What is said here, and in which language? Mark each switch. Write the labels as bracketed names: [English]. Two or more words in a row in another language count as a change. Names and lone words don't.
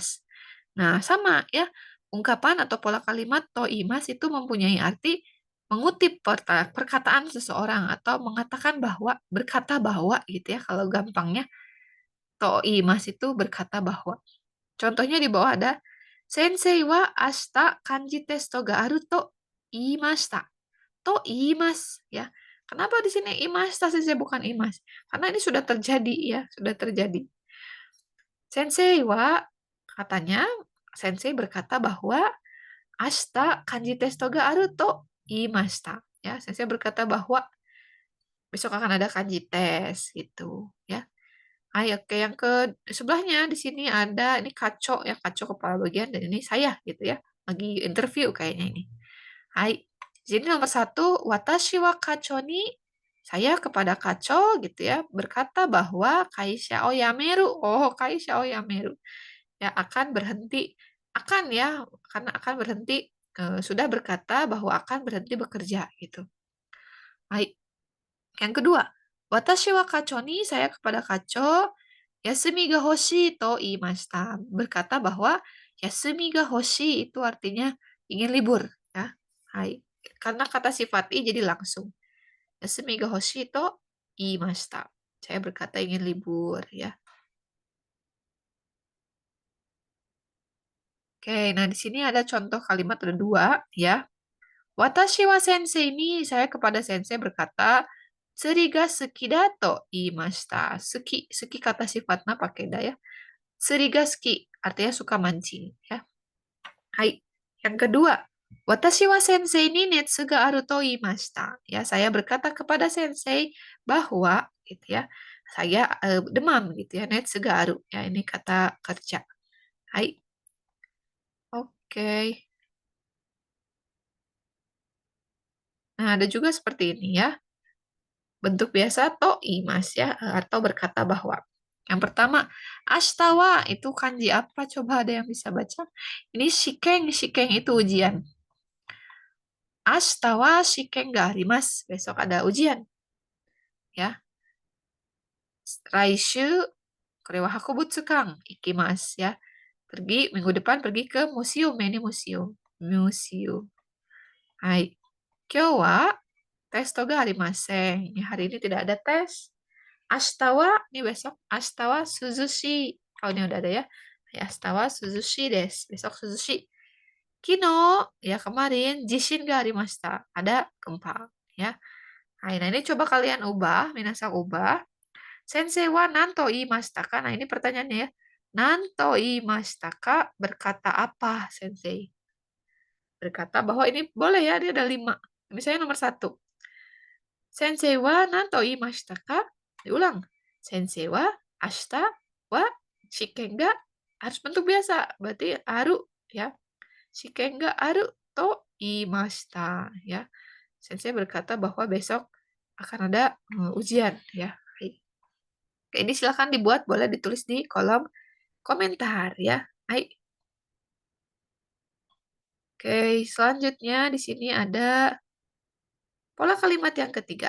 [Indonesian] Nah, sama ya, ungkapan atau pola kalimat [Japanese] と言います [Indonesian] itu mempunyai arti mengutip perkataan seseorang atau mengatakan bahwa, berkata bahwa gitu ya, kalau gampangnya [Japanese] と言います [Indonesian] itu berkata bahwa. Contohnya di bawah ada, [Japanese] 先生は明日漢字テストがあると言いました. と言います ya. [Indonesian] Kenapa di sini imashita sensei bukan imas? Karena ini sudah terjadi ya, sudah terjadi. [Japanese] 先生は [Indonesian] katanya sensei berkata bahwa [Japanese] 明日漢字テストがあると言いました. [Indonesian] Ya, sensei berkata bahwa besok akan ada kanji tes gitu ya. Ayo oke, yang ke sebelahnya di sini ada ini kaco ya, kaco kepala bagian dan ini saya gitu ya. Lagi interview kayaknya ini. Hai. Jadi nomor satu, [Japanese] 私は課長に, [Indonesian] saya kepada kaco gitu ya, berkata bahwa [Japanese] 会社を辞める. Oh, 会社を辞める. [Indonesian] Ya, akan berhenti. Akan ya, karena akan berhenti. Sudah berkata bahwa akan berhenti bekerja gitu. Hai. Yang kedua, [Japanese] 私は課長に, saya kepada kaco, 休みが欲しいと言いました. [Indonesian] Berkata bahwa [Japanese] 休みが欲しい [Indonesian] itu artinya ingin libur ya. Hai. Karena kata sifat i jadi langsung. [Japanese] 休みが欲しいと言いました. [Indonesian] Saya berkata ingin libur ya. Oke, nah di sini ada contoh kalimat ada dua ya. [Japanese] 私は先生に, [Indonesian] saya kepada sensei berkata, [Japanese] 釣りが好きだと言いました. [Indonesian] Suki, suki kata sifatnya pakai da ya. [Japanese] 釣りが好き, [Indonesian] artinya suka mancing ya. Hai. Yang kedua, [Japanese] 私は先生に熱があると言いました. [Indonesian] Ya, saya berkata kepada sensei bahwa gitu ya, saya demam gitu ya, [Japanese] 熱がある. [Indonesian] Ya, ini kata kerja. Hai. Oke. Nah, ada juga seperti ini ya. Bentuk biasa [Japanese] と言います [Indonesian] ya, atau berkata bahwa. Yang pertama, ashita wa itu kanji apa? Coba ada yang bisa baca? Ini shiken, shiken itu ujian. [Japanese] 明日は試験があります. [Indonesian] Besok ada ujian. Ya. [Japanese] 来週、これは博物館行きます ya. [Indonesian] Pergi, minggu depan pergi ke museum. Ini museum. Museum. Hai. [Japanese] 今日はテストがありません. [Indonesian] Ya, hari ini tidak ada tes. [Japanese] 明日は, [Indonesian] ini besok. [Japanese] 明日は涼しい. [Indonesian] Oh, ini udah ada ya. [Japanese] Ya, 明日は涼しいです. [Indonesian] Besok suzushi. Kino, ya kemarin, [Japanese] 地震がありました. [Indonesian] Ada gempa. Ya. Nah, ini coba kalian ubah, minasan ubah. [Japanese] 先生は何と言いましたか? [Indonesian] Nah, ini pertanyaannya ya. [Japanese] 何と言いましたか [Indonesian] berkata apa, Sensei? Berkata bahwa ini boleh ya, dia ada 5. Misalnya nomor 1. [Japanese] 先生は何と言いましたか? [Indonesian] Diulang. [Japanese] 先生は明日は試験が, [Indonesian] harus bentuk biasa. Berarti aru ya. [Japanese] 試験があると言いました ya. [Indonesian] Sensei berkata bahwa besok akan ada ujian ya. Oke, ini silahkan dibuat, boleh ditulis di kolom komentar ya. Hai. Oke, selanjutnya di sini ada pola kalimat yang ketiga.